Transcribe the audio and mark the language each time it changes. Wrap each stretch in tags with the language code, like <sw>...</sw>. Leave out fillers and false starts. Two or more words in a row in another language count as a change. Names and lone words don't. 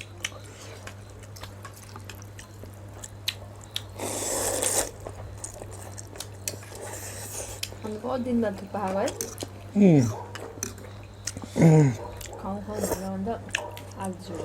<ne>अनि</ne> <hi>बहुत दिन बाद</hi> <ne>थुक्पा खाएको है। खाउँ भनेर आज</ne>